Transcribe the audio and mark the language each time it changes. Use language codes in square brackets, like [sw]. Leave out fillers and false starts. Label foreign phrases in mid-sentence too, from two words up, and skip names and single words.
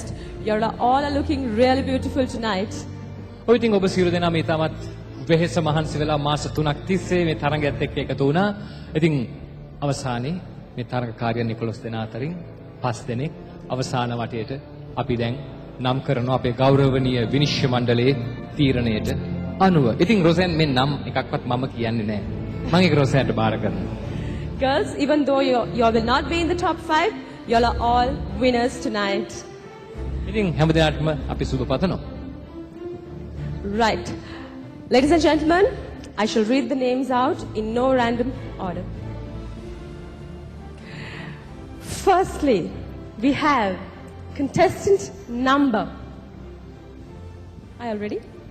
[en] You all are looking really beautiful tonight. [si] ඔය ඉතින් ඔබ සියලු දෙනා මේ තාමත් වෙහෙස මහන්සි වෙලා මාස 3ක් තිස්සේ මේ තරඟයත් එක්ක එකතු වුණා. ඉතින් අවසානයේ මේ තරඟකාරියන් 11 දෙනා අතරින් 5 දෙනෙක් අවසාන වටේට අපි දැන් නම් කරනවා අපේ ගෞරවනීය විනිශ්චය මණ්ඩලයේ තීරණයට අනුව. ඉතින් රොසෙන් මේ නම් එකක්වත් මම කියන්නේ නැහැ. මම ඒක රොසෙන්ට බාර කරනවා. [en] Girls, even though you will not be in the top 5, you all are all winners tonight. [si] ඉතින් හැම දෙනාටම අපි සුබ පතනවා. [en] Right. Ladies and gentlemen, I shall read the names out in no random order. Firstly, we have contestant number. Are you all ready?